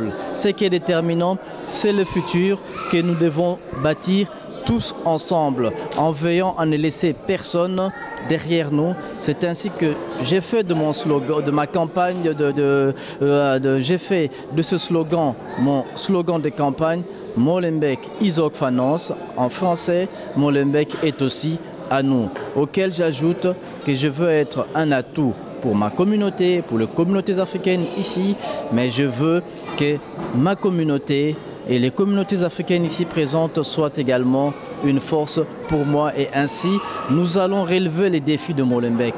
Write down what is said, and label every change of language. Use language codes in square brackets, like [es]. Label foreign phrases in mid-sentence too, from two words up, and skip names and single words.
[fr] Ce qui est déterminant, c'est le futur que nous devons bâtir tous ensemble, en veillant à ne laisser personne derrière nous. C'est ainsi que j'ai fait de mon slogan, de ma campagne, j'ai fait de ce slogan mon slogan de campagne, [nl] Molenbeek is ook van ons. [fr] En français, Molenbeek est aussi à nous. Auquel j'ajoute que je veux être un atout pour ma communauté, pour les communautés africaines ici, mais je veux que ma communauté et les communautés africaines ici présentes soient également une force pour moi, et ainsi nous allons relever les défis de Molenbeek.